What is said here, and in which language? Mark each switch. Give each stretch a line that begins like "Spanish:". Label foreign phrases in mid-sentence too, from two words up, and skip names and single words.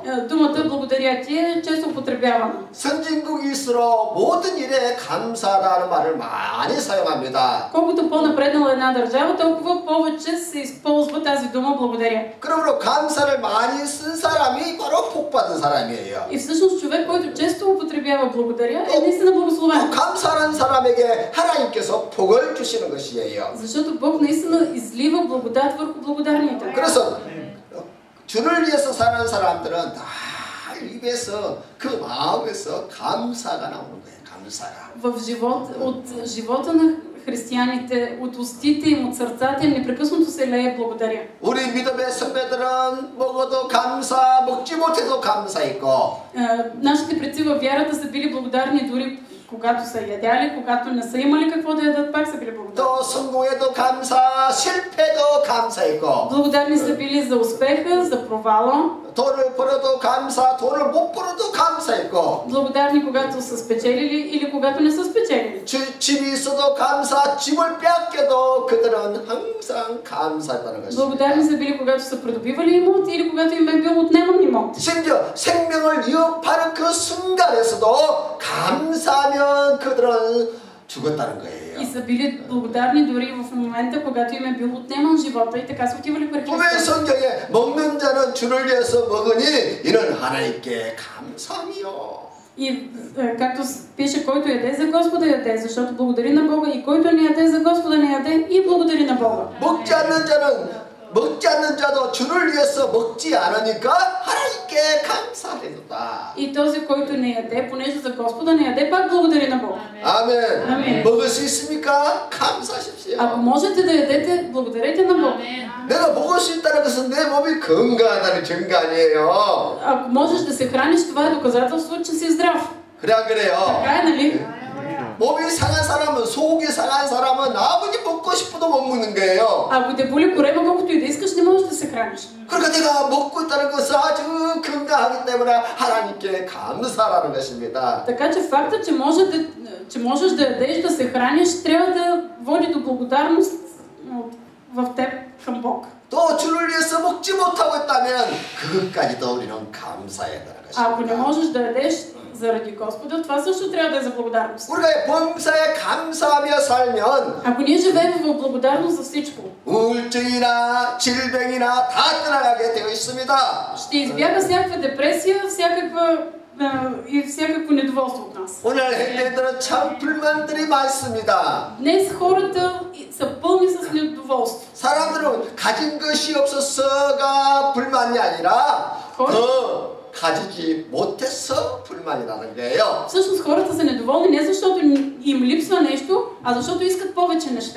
Bulgarian: Думата благодаря е често употребявана.
Korean: 선진국일수록 모든 일에 감사라는 말을 많이 사용합니다.
Bulgarian: Колкото по-напреднала една държава, толкова повече се използва тази дума благодаря.
Korean: 그러므로 감사를 많이 쓴 사람이 바로 복받은 사람이에요.
Bulgarian: И всъщност човек, който често употребява благодаря, е наистина благословен.
Korean: 감사하는 사람에게 하나님께서 복을 주시는 것이에요.
Bulgarian: Защото Бог наистина излива благодат върху благодарните.
Korean: 그래서 주를 위해서 사는 사람들은 다 입에서 그 마음에서 감사가 나오는 거예요. 감사가.
Bulgarian: От живота на християните, от устите им, от сърцата им непрекъснато се лее благодаря.
Korean: 우리 믿음의 선배들은 먹어도 감사, 먹지 못해도 감사했고.
Bulgarian: Нашите предци във вярата са били благодарни дори когато са ядяли, когато не са имали какво да ядат, пак са били благодарни.
Korean: 또 성공해도 감사, 실패도 감사했고.
Bulgarian: Благодарни са били за успеха, за провала.
Korean: 돈을 벌어도 감사, 돈을 못 벌어도 감사했고.
Bulgarian: Благодарни когато са спечелили или когато не са спечелили.
Korean: 집이 있어도 감사, 집을 뺏겨도 그들은 항상 감사했다는 것입니다.
Bulgarian: Благодарни са били когато са придобивали имот или когато им е бил отнеман имот.
Korean: 심지어 생명을 위협하는 그 순간에서도 감사하면 그들은 죽었다는 거예요.
Bulgarian: И са били благодарни дори в момента, когато им е бил отнеман живота и така са отивали при
Korean: 왜
Bulgarian: Христос.
Korean: 성경에 먹는 자는 주를 위해서 먹으니 이는 하나님께 감사함이요.
Bulgarian: И както пише, който яде за Господа яде, защото благодари на Бога, и който не яде за Господа не яде и благодари на Бога.
Korean: 먹지 않는 자도 주를 위해서 먹지 않으니까 하나님께 감사해줬다.
Bulgarian: И този, който не яде, понеже за Господа не яде, пак благодари на Бога.
Korean: 아멘. 아멘. 먹을 수 있습니까? 감사하십시오.
Bulgarian: Ако можете да ядете, благодарете на Бога.
Korean: 내가 먹을 수 있다는 것은 내 몸이 건강하다는 증거 아니에요.
Bulgarian: Ако можеш да се храниш, това е доказателство, че си здрав.
Korean: 그래 안 그래요?
Bulgarian: Така е, нали?
Korean: 몸이 상한 사람은, 속이 상한 사람은 아무리 먹고 싶어도 못 먹는 거예요.
Bulgarian: Ако те боли корема, колкото и да искаш, не можеш да се храниш.
Korean: 그러니까 내가 먹고 있다는 것은 아주 불만하기 때문에 하나님께 감사라는 것입니다.
Bulgarian: Така че фактът, че можеш да ядеш, да се храниш, трябва да води до благодарност в теб към Бог.
Korean: 또 주를 위해서 먹지 못하고 있다면 그것까지도 우리는 감사해야 되는
Bulgarian: А ако не
Korean: 것입니다.
Bulgarian: можеш да ядеш заради Господа, това също трябва да е за благодарност.
Korean: 우리가 범사에 감사하며 살면
Bulgarian: Ако ние живеем в благодарност за всичко,
Korean: 우울증이나 질병이나 다 떠나가게 되어 있습니다.
Bulgarian: ще избяга всякаква депресия, всякакво недоволство от нас.
Korean: 오늘 현대인들은 참 불만들이 많습니다.
Bulgarian: Днес хората са пълни с недоволство.
Korean: 사람들은 가진 것이 없어서가 불만이 아니라 더 가지지 못해서 불만이라는 거예요.
Bulgarian: Всъщност хората са недоволни не защото им липсва нещо, а защото искат повече неща.